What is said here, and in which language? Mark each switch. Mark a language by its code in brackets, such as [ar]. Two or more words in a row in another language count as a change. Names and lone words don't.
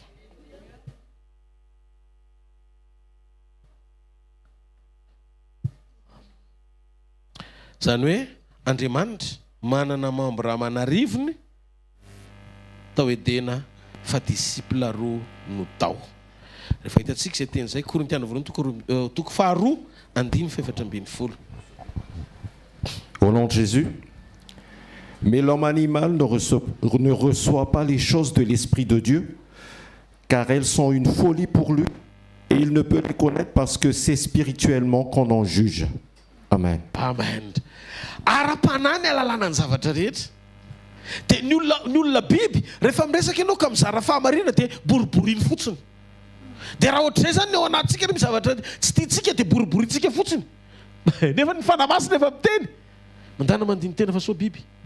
[mg] Zany hoe Andriamanitra manana membre amanarivony tao Edena fa disciple roa no tao. Rehefa hitantsika izay teny izay Korintiana voalohany toko faharoa andiny faefatra ambin'ny folo. [fr] Au nom de Jésus. Mais l'homme animal ne reçoit pas les choses de l'Esprit de Dieu, car elles sont une folie pour lui, et il ne peut les connaître parce que c'est spirituellement qu'on en juge. Amen. Amen. [mg] Ara-panahy ny alalàna ny zavatra rehetra Dia ny olona biby rehefa miresaka ianao ka mizara fahamarina dia boriboriny fotsiny. Dia raha ohatr'izay zany ny ao anatintsika misy zavatra tsy tiantsika dia boriborintsika fotsiny. Nefa ny fanamasina efa miteny mandana mandiny tena fa soa biby.